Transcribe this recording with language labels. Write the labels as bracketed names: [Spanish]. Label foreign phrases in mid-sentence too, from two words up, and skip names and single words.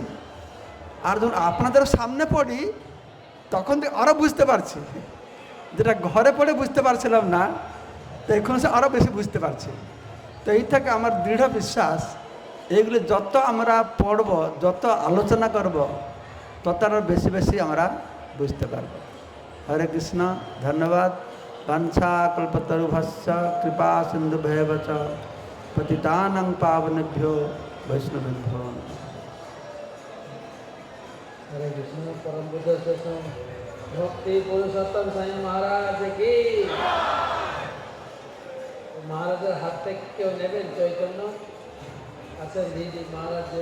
[Bangla] আর যখন আপনাদের সামনে পড়ি তখন আরও বুঝতে পারছি, যেটা ঘরে পড়ে বুঝতে পারছিলাম না, তো এখন সে আরও বেশি বুঝতে পারছি। তো এই থেকে আমার দৃঢ় বিশ্বাস, এইগুলি যত আমরা পড়ব, যত আলোচনা করব, তত আরও বেশি বেশি আমরা বুঝতে পারব। হরে কৃষ্ণ। ধন্যবাদ। [Sanskrit] বাঞ্ছা কল্পতরুভ্যশ্চ কৃপা সিন্ধুভ্যেব চ পতিতানাং পাবনেভ্যো বৈষ্ণবেভ্যো। [Hindi] हरे कृष्ण। परम बुद्ध सत्संग भक्ति पुरुषोत्तम साईं महाराज की। [Bangla] মহারাজ হাত থেকে কেউ নেবেন চৈতন্য? আচ্ছা জি জি মহারাজ।